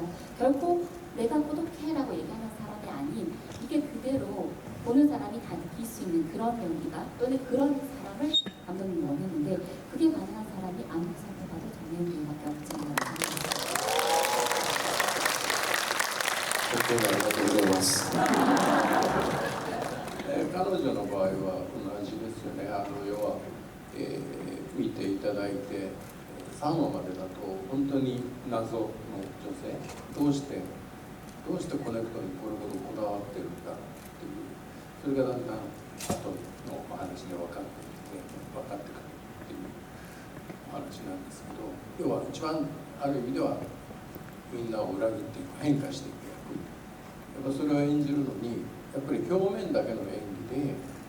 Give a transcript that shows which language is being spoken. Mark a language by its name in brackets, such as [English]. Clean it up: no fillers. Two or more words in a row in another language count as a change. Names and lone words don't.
[Korean] 결코 내가 고독해라고 얘기하는 사람이 아닌 이게 그대로 보는 사람이 다 느낄 수 있는 그런 연기가 또는 그런 사람을 감독님이 원했는데 그게 가능한 사람이 아무리 살펴봐도 정혜인 배우밖에 없지 않나 생각합니다. 그렇게 말해서 어려웠어. [Japanese] 彼女の場合は同じですよね。要は、見ていただいて、 3話までだと本当に謎の女性、どうしてコネクトにこれほどこだわってるんだっていう、それがだんだん後のお話で分かってくるっていうお話なんですけど、要は一番ある意味ではみんなを裏切っていく、変化していく役、やっぱそれを演じるのにやっぱり表面だけの演技で、